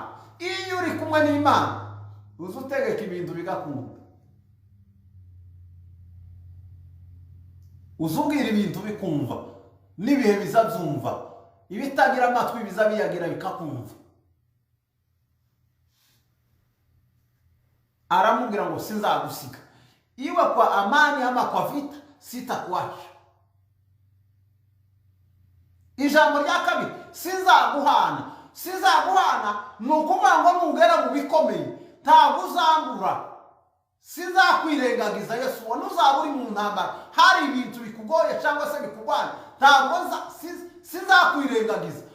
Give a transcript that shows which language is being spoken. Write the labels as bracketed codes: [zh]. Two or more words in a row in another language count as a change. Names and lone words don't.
[rw] Iyo uri kumwe n'Imana uzutegeka ibintu bigakunda, uzubwira ibintu bikumva, n'ibihe bizabyumva, ibitagira amatwi bizabiyagira bikakumva. Aramubwira ngo sinzagusiga, [sw] iwe kwa amani ama kwa vita sitakuacha. [rw] Ijambo rya kabiri, sinzaguhana. Sinzaguhana ni ukuvuga ngo nugera mu bikomeye ntabwo uzambura. Sinzakwirengagiza Yesu, nuzaba uri mu ntambara hari ibintu bikugoye cyangwa se bikugwana, ntabwo sinzakwirengagiza.